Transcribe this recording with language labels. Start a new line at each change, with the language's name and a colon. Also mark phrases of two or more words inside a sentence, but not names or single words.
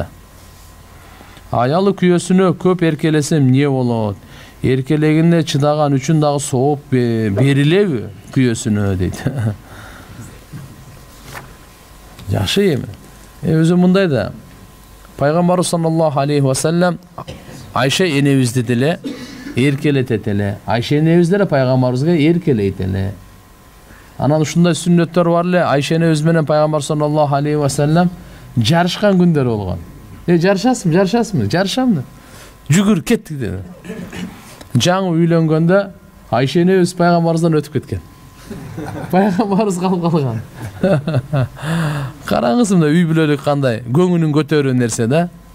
Kyrgyz: Аялы күйөөсүнө көп эркелесем эмне болот? Эркелегине чыдаган үчүн дагы сооп берилеби күйөөсүнө дейт. Жакшы эми. Өзү мындай да. Пайгамбар
Arabic: صلى الله عليه وسلم
Kyrgyz: Айша энебизди деле эркелетет эле. Айша энебиз деле пайгамбарыбызга эркелейт эле. Анан ушундай сүннөттөр бар эле. Айша энебиз менен пайгамбар
Arabic: صلى الله عليه وسلم
Kyrgyz: жарышкан күндөр болгон. Жарышасыңбы? Жарышам да. Жүгүр кеттик деди. Жаңы үйлөнгөндө Айша энебиз пайгамбарыбыздан өтүп кеткен. Пайгамбарыбыз калып калган. Караңызмы үй бүлөлүк кандай көңүлүн көтөрүү нерсе да.